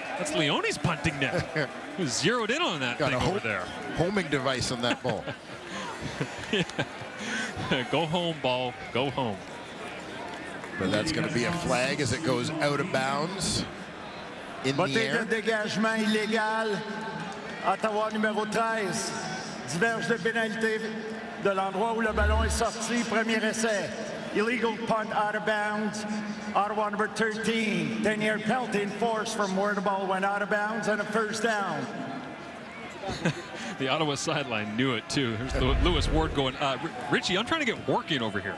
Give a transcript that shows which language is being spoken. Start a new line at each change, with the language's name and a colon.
English: That's Leone's punting net. He was zeroed in on that thing over there. Homing device on that ball. Go home, ball. Go home. But that's going to be a flag as it goes out of bounds in the air.
French: De dégagement illégal. Ottawa numéro 13. Diverge de pénalité de l'endroit où le ballon est sorti. Premier essai.
English: Illegal punt out of bounds. Ottawa number 13. 10-yard penalty enforced from where the ball went out of bounds and a first down. The Ottawa sideline knew it too. There's Lewis Ward going, Richie, I'm trying to get working over here.